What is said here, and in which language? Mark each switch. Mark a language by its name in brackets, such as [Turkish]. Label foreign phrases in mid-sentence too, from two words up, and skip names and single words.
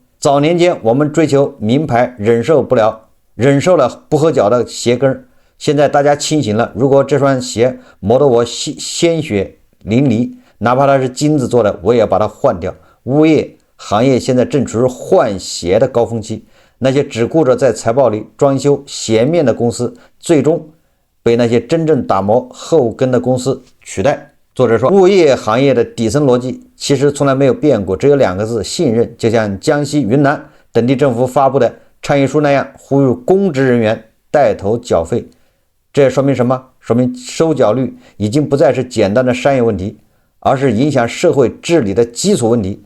[Chinese] 早年間我們追求名牌，忍受了不合脚的鞋跟，現在大家清醒了，如果這雙鞋磨得我鮮血淋漓，哪怕它是金子做的，我也要把它換掉。物業行業現在正處於換鞋的高峰期，那些只顧着在財報裡裝修鞋面的公司，最終被那些真正打磨後跟的公司取代。作者說，物業行業的底層逻輯其實從來沒有變過，只有2個字：信任。就像江西、雲南等地政府發布的倡議書那樣，呼籲公職人員帶頭繳費。這說明什麼？說明收繳率已經不再是簡單的商業問題，而是影響社會治理的基礎問題。